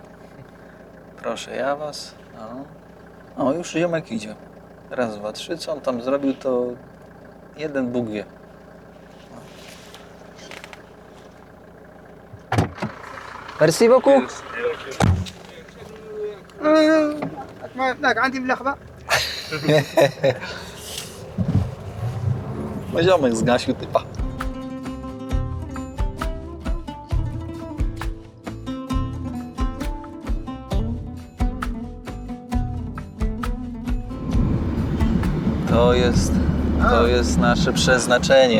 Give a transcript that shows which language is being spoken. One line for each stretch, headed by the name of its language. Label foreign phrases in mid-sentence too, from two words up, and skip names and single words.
Polish: Proszę ja was. O, już ziomek idzie. Raz, dwa, trzy. Co on tam zrobił, to jeden Bóg wie.
French: Merci beaucoup.
Arabic: هناك عندي ملخبة.
Polish: No ziomek zgasił typa. To jest nasze przeznaczenie.